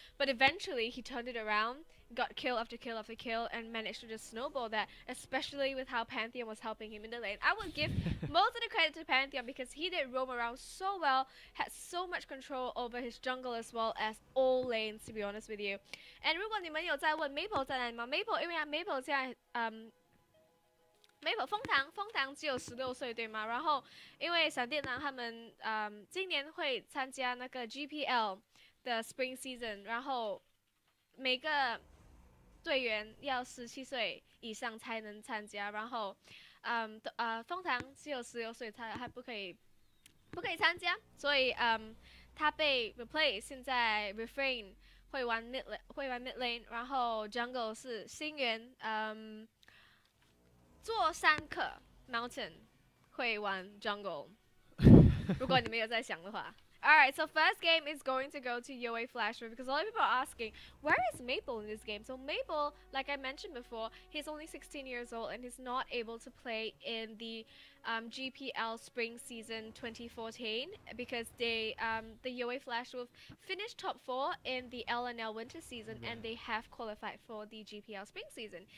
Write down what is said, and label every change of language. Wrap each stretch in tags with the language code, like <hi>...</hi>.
<en>But eventually, he turned it around, got kill after kill after kill, and managed to just snowball that, especially with how Pantheon was helping him in the lane. I would give most of the credit to Pantheon, because he did roam around so well, had so much control over his jungle as well as all lanes, to be honest with you.</en> <zh>And 如果你们有在问 Maple 在哪里吗 ？Maple 因为Maple 现在Maple 枫糖只有16岁对吗？然后因为闪电狼他们今年会参加那个 GPL 的 Spring Season， 然后每个队员要17岁以上才能参加，然后枫糖只有16岁，他还不可以参加，所以他被 replace， 现在 Refrain 会玩 mid lane， 然后 Jungle 是星源，做山客 Mountain 会玩 Jungle， 如果你们有在想的话。</zh> <en>Alright, so first game is going to go to Yoe Flash, because a lot of people are asking, where is Maple in this game? So Maple, like I mentioned before, he's only 16 years old and he's not able to play in the GPL Spring Season 2014 because the Yoe Flash will finish top 4 in the LNL Winter Season and they have qualified for the GPL Spring Season.</en>